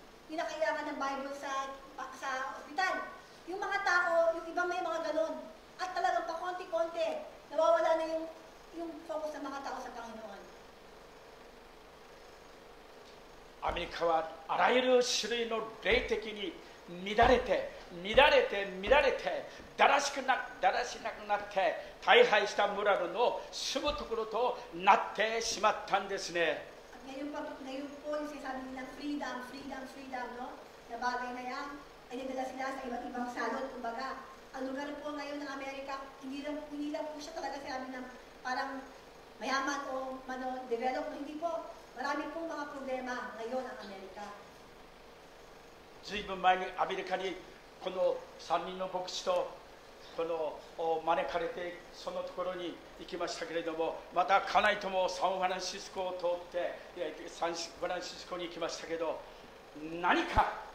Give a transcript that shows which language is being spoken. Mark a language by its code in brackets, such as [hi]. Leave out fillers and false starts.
[tl] Hindi na kailangan ng Bible sa ospital. Yung mga tao, yung iba may mga ganun. At talagang pa konti-konti, nawawala na yung focus ng mga tao sa Panginoon. [ja] アメリカはあらゆる種類の霊的に乱れてだらしなくなって大敗した村の住むところとなってしまったんですね。 [tl] Ngayon po yung sinasabi nilang freedom, no? Na bagay na yan, ay nagdala sila sa iba't ibang salot. Kumbaga, ang lugar po ngayon ng Amerika, hindi lang po siya talaga sinabi ng parang mayaman o develop. Hindi po. Marami pong mga problema ngayon ang Amerika. [ja] ずいぶん前にアメリカにこの3人の牧師とこの招かれてそのところに行きましたけれども、また家内ともサンフランシスコを通ってサンフランシスコに行きましたけど、何か